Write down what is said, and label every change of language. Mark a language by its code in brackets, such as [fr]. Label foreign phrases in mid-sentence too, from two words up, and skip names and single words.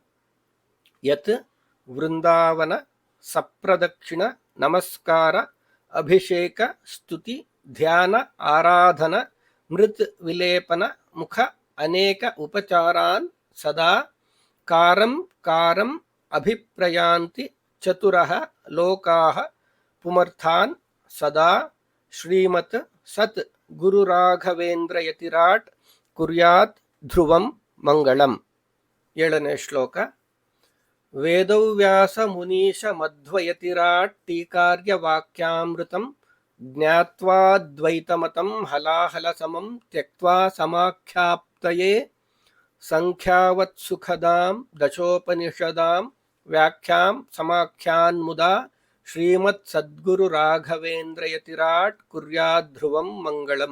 [sa] ಯತ್ ವೃಂದಾವನ ಸಪ್ರದಕ್ಷಿಣ ನಮಸ್ಕಾರ ಅಭಿಷೇಕ ಸ್ತುತಿ ಧ್ಯಾನ ಆರಾಧನ ಮೃತ್ ವಿಲೇಪನ ಮುಖ ಅನೇಕ ಉಪಚಾರಾನ್ ಸದಾ ಕಾರಂ ಕಾರಂ ಅಭಿಪ್ರಯಾಂತಿ ಚತುರಃ ಲೋಕಾಃ ಪುಮರ್ಥಾನ್ ಸದಾ ಶ್ರೀಮತ್ ಸತ್ ಗುರು ರಾಘವೇಂದ್ರ ಯತಿರಾಟ್ ಕುರ್ಯಾತ್ ಧ್ರುವಂ ಮಂಗಳಂ. [kn] 7ನೇ ಶ್ಲೋಕ. [sa] ವೇದವ್ಯಾಸ ಮುನೀಶ ಮಧ್ವಯತಿರಾಟ್ ಟೀಕಾರ್ಯ ವಾಕ್ಯಾಮೃತಂ ಜ್ಞಾತ್ವಾದ್ವೈತಮತಂ ಹಲಾಹಲ ಸಮಂ ತ್ಯಕ್ತ್ವಾ ಸಮಾಖ್ಯಾಪ್ತಯೇ ಸಂಖ್ಯಾವತ್ಸುಖದಾಂ ದಶೋಪನಿಷದಾಂ ವ್ಯಾಖ್ಯಾಂ ಸಮಾಖ್ಯಾನ್ಮುದಾ ಶ್ರೀಮತ್ ಸದ್ಗುರು ರಾಘವೇಂದ್ರ ಯತಿರಾಟ್ ಕುರ್ಯಾತ್ ಧ್ರುವಂ ಮಂಗಳಂ.